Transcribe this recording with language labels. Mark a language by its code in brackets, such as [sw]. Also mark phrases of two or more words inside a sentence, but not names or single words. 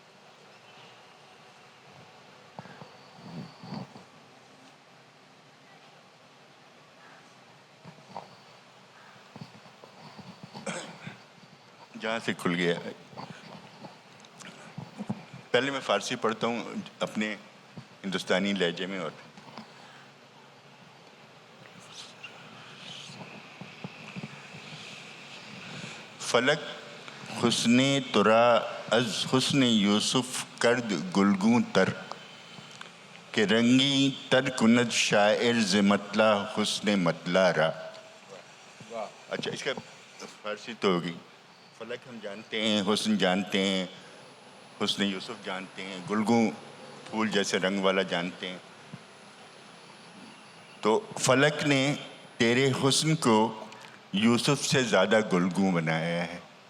[ur] جہاں سے کھل گیا. پہلے میں فارسی پڑھتا ہوں اپنے ہندوستانی لہجے میں. [fa] اور فلک حسن ترا از حسن یوسف کرد گلگوں تر کہ رنگی تر کند شاعر ز مطلع حسن مطلع را. [ur] اچھا اس کا فارسی تو ہوگی. فلک ہم جانتے ہیں، حسن جانتے ہیں، حسن یوسف جانتے ہیں، گلگوں پھول جیسے رنگ والا جانتے ہیں. تو فلک نے تیرے حسن کو یوسف سے زیادہ گلگوں بنایا ہے.